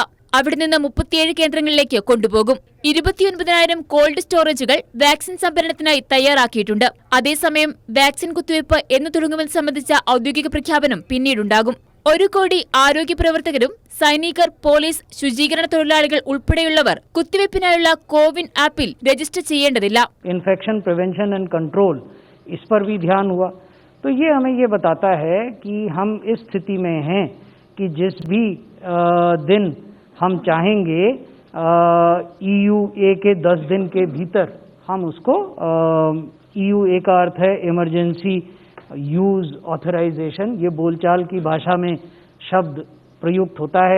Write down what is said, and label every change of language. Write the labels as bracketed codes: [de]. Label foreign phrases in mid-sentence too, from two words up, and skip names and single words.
[ml] അവിടെ നിന്ന് 37 കേന്ദ്രങ്ങളിലേക്ക് കൊണ്ടുപോകും. 29,000 [en] cold storages [ml] വാക്സിൻ സംഭരണത്തിനായി തയ്യാറാക്കിയിട്ടുണ്ട്. അതേസമയം വാക്സിൻ കുത്തിവയ്പ് എന്ന് തുടങ്ങുമെന്ന് സംബന്ധിച്ച ഔദ്യോഗിക പ്രഖ്യാപനം പിന്നീടുണ്ടാകും. 1 കോടി ആരോഗ്യ പ്രവർത്തകരും സൈനികർ, പോലീസ്, ശുചീകരണ തൊഴിലാളികൾ ഉൾപ്പെടെയുള്ളവർ കുത്തിവയ്പ്പിനായുള്ള കോവിൻ ആപ്പിൽ രജിസ്റ്റർ ചെയ്യേണ്ടതില്ല. [en] infection prevention and control [hi] इस पर भी ध्यान हुआ, तो ये हमें ये बताता है कि हम इस स्थिति में हैं कि जिस भी दिन हम चाहेंगे EUA के 10 दिन के भीतर हम उसको EUA का अर्थ है [en] emergency use authorization, [hi] ये बोलचाल की भाषा में शब्द प्रयुक्त होता है.